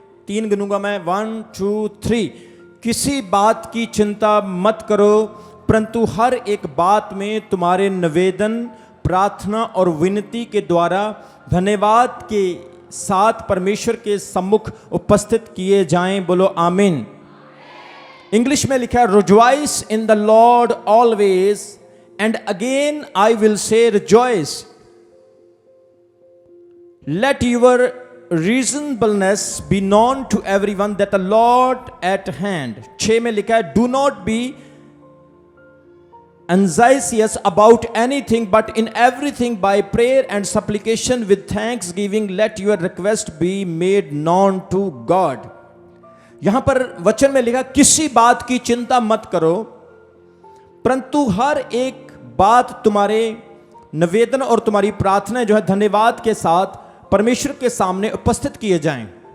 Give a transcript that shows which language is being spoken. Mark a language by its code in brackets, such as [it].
[hi] 3 गिनूंगा मैं, 1 2 3। किसी बात की चिंता मत करो, परंतु हर एक बात में तुम्हारे निवेदन, प्रार्थना और विनती के द्वारा धन्यवाद के साथ परमेश्वर के सम्मुख उपस्थित किए जाएं। बोलो आमीन। इंग्लिश में लिखा है, [en] Rejoice in the Lord always, and again I will say rejoice. Let your reasonableness be known to everyone that the Lord at hand. 6 [hi] में लिखा है, [en] do not be anxious about anything, but in everything by prayer and supplication with thanksgiving let your request be made known to God. [hi] यहां पर वचन में लिखा, किसी बात की चिंता मत करो, परंतु हर एक बात तुम्हारे निवेदन और तुम्हारी प्रार्थना जो है धन्यवाद के साथ परमेश्वर के सामने उपस्थित किए जाएं।